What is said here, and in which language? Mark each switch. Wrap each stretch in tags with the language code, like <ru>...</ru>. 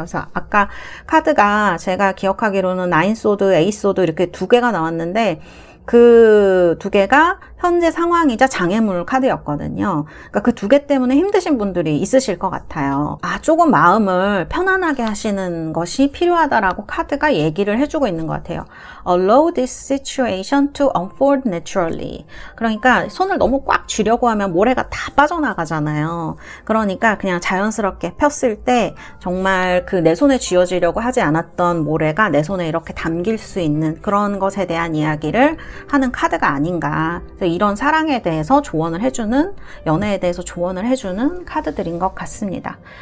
<ko>그래서 아까 카드가 제가 기억하기로는 9소드, 8소드 이렇게 두 개가 나왔는데 그 두 개가 현재 상황이자 장애물 카드였거든요. 그러니까 그 두 개 때문에 힘드신 분들이 있으실 것 같아요. 조금 마음을 편안하게 하시는 것이 필요하다라고 카드가 얘기를 해주고 있는 것 같아요.</ko> <en>Allow this situation to unfold naturally.</en> <ko>그러니까 손을 너무 꽉 쥐려고 하면 모래가 다 빠져나가잖아요. 그러니까 그냥 자연스럽게 폈을 때 정말 그 내 손에 쥐어지려고 하지 않았던 모래가 내 손에 이렇게 담길 수 있는 그런 것에 대한 이야기를 하는 카드가 아닌가. 이런 사랑에 대해서 조언을 해주는, 연애에 대해서 조언을 해주는 카드들인 것 같습니다.</ko>